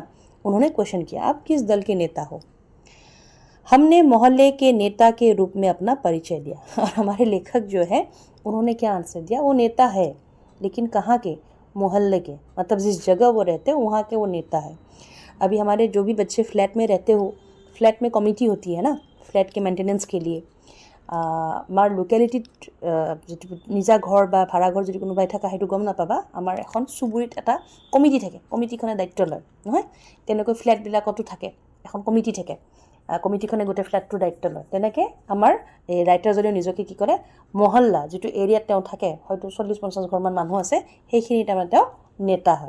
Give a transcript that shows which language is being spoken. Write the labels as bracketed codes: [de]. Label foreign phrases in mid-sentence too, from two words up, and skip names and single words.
[hi] उन्होंने क्वेश्चन किया, आप किस दल के नेता हो। हमने मोहल्ले के नेता के रूप में अपना परिचय दिया। और हमारे लेखक जो है उन्होंने क्या आंसर दिया, वो नेता है, लेकिन कहाँ के, मोहल्ले के, मतलब जिस जगह वो रहते हैं वहाँ के वो नेता है। अभी हमारे जो भी बच्चे फ्लैट में रहते हो, फ्लैट में कमिटी होती है ना, फ्लैट के मेंटेनेंस के लिए। [as] আমাৰ লোকেলিটিত নিজা ঘৰ বা ভাড়া ঘৰ যদি কোনোবাই থকা, সেইটো গম নাপাবা, আমাৰ এখন চুবুৰীত এটা কমিটি থাকে, কমিটিখনে দায়িত্ব লয় নহয়, তেনেকৈ ফ্লেটবিলাকতো থাকে এখন কমিটি থাকে, কমিটিখনে গোটেই ফ্লেটটোৰ দায়িত্ব লয়। তেনেকৈ আমাৰ এই ৰাইটাৰজনেও নিজকে কি কৰে, মহল্লা যিটো এৰিয়াত তেওঁ থাকে, হয়তো 40-50 ঘৰমান মানুহ আছে, সেইখিনি তাৰমানে তেওঁ নেতা হয়।